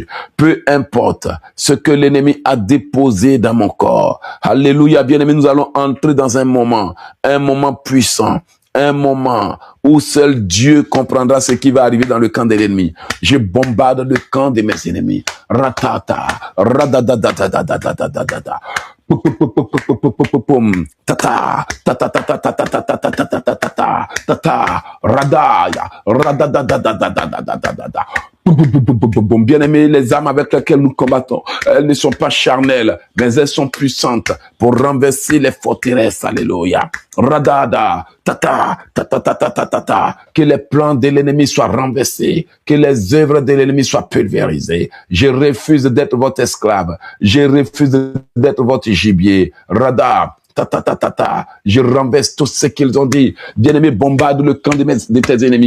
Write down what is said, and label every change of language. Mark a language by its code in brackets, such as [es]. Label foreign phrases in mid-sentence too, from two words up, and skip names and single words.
[fr] Peu importe ce que l'ennemi a déposé dans mon corps. Alléluia, bien-aimés, nous allons entrer dans un moment puissant. Un moment où seul Dieu comprendra ce qui va arriver dans le camp de l'ennemi. Je bombarde le camp de mes ennemis. Ratata, radadadadadadadadadada. Tata, tata, tata, tata, tata, tata, tata, tata, tata, radaya, radadadadadadadadadada. Bien-aimés, les armes avec lesquelles nous combattons, elles ne sont pas charnelles, mais elles sont puissantes pour renverser les forteresses. Alléluia. Radada, tata, tata, tata, tata, tata. Que les plans de l'ennemi soient renversés, que les œuvres de l'ennemi soient pulvérisées. Je refuse d'être votre esclave. Je refuse d'être votre gibier. Radada. Je renverse tout ce qu'ils ont dit. Bien-aimé, bombarde le camp de tes ennemis.